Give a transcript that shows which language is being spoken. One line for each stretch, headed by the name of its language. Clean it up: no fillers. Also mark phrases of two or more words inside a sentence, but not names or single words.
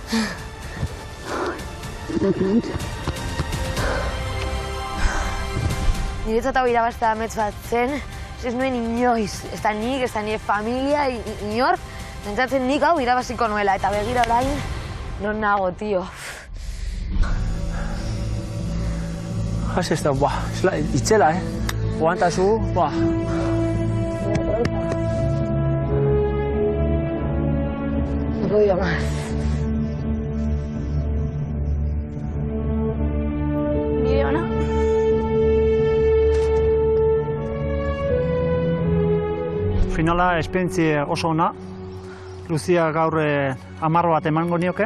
Basque: Niretzat hau irabaztea amets bat zen, ez nuen inoiz, ez da nik, ez da nire familia, inor, pentsatzen nik hau irabaziko nuela, eta begira orain, non nago, tio. Ez da, itzela, Oantazu,
Spanish: No podía más.
Basque: Bide ona? Finala esperientzie oso ona. Luzia gaur 10 bat emango nioke.